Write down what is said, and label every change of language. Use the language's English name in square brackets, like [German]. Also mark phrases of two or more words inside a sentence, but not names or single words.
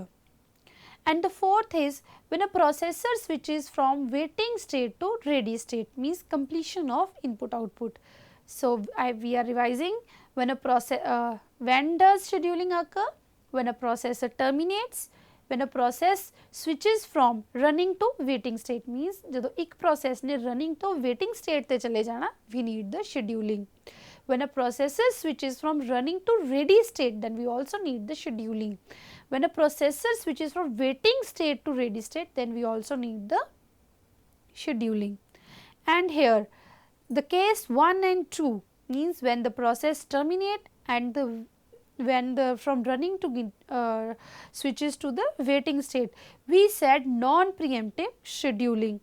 [English] And the fourth is when a processor switches from waiting state to ready state, means completion of input output. So we are revising, when a process when does scheduling occur? When a processor terminates, when a process switches from running to waiting state, means [Punjabi] ਜਦੋਂ ਇੱਕ [English] process ने running to waiting state [Punjabi] ਤੇ ਚਲੇ ਜਾਣਾ, [English] we need the scheduling. When a processor switches from running to ready state, then we also need the scheduling. When a processor switches from waiting state to ready state, then we also need the scheduling. And here the case 1 and 2 means when the process terminate and when the from running to switches to the waiting state, we said non-preemptive scheduling.